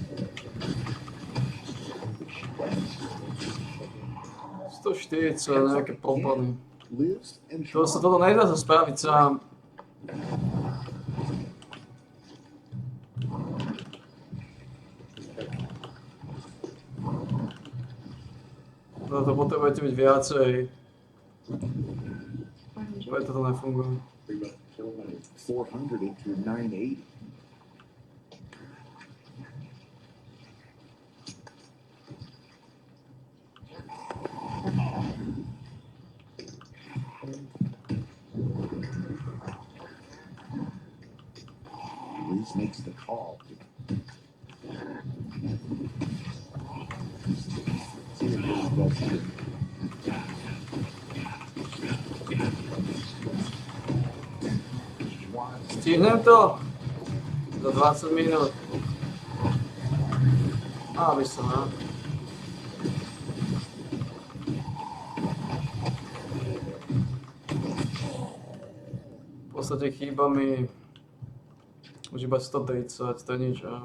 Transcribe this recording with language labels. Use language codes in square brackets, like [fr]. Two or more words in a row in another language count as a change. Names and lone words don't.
[sk] 140, nejaké problémy. [en] Liz and [sk] Toto nedá sa spraviť sám. Toto potrebujete byť viacej. Preto to nefunguje. [en] 400 into 980. Liz makes the call. See if Liz does it. [sk] Stihnem to? Za 20 minút. Aby sa na. V podstate chýba mi už iba 130, to je nič.